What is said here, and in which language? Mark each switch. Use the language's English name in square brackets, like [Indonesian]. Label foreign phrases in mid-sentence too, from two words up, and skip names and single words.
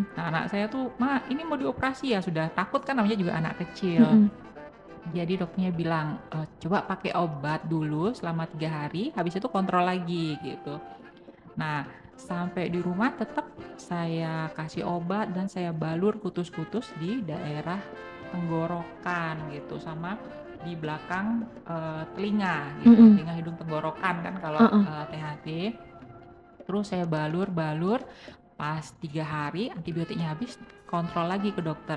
[Indonesian] Nah, anak saya tuh, "Ma, ini mau dioperasi ya?" Sudah takut kan namanya juga anak kecil. mhm. Jadi dokternya bilang, "Coba pakai obat dulu selama 3 hari, habis itu kontrol lagi," gitu. Nah, sampai di rumah tetap saya kasih obat dan saya balur kutus-kutus di daerah tenggorokan gitu, sama di belakang, telinga gitu, Mhm. telinga, hidung, tenggorokan kan kalau, Heeh. THT. Terus saya balur-balur, pas 3 hari antibiotiknya habis, kontrol lagi ke dokter.